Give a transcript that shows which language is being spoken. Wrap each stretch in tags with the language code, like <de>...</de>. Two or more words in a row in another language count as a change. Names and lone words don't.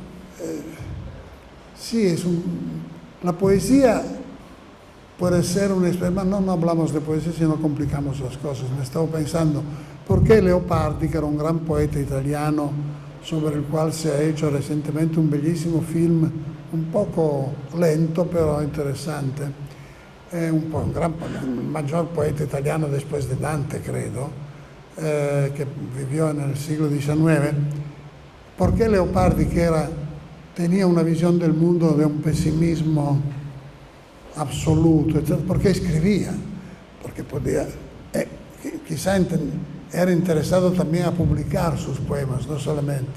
<es>sí, la poesía puede ser un experimento, no hablamos de poesía si no complicamos las cosas, me estaba pensando, ¿por qué Leopardi, que era un gran poeta italiano, sobre el cual se ha hecho recientemente un bellissimo film, un poco lento pero interesante,</es> <it>è il maggior poeta italiano</it> <es>después de Dante, credo, que vivió en el siglo XIX. ¿Por qué Leopardi, que tenía una visión del mundo de un pesimismo absoluto, etc.? ¿Por qué escribía? Porque podía, quizá era interesado también a publicar sus poemas, no solamente.</es>